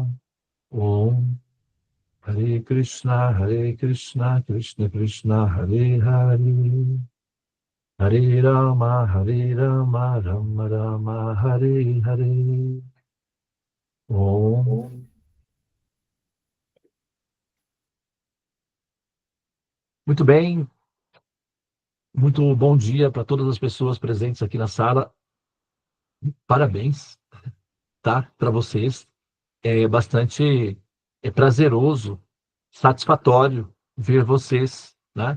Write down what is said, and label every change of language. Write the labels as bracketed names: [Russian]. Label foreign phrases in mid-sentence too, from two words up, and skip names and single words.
[Sanskrit] ॐ हरे कृष्ण कृष्ण कृष्ण हरे हरे. हरे राम राम राम हरे हरे. Om. [Portuguese] Muito bem. Muito bom dia para todas as pessoas presentes aqui na sala. Parabéns, tá? Para vocês. É bastante prazeroso, satisfatório ver vocês, né?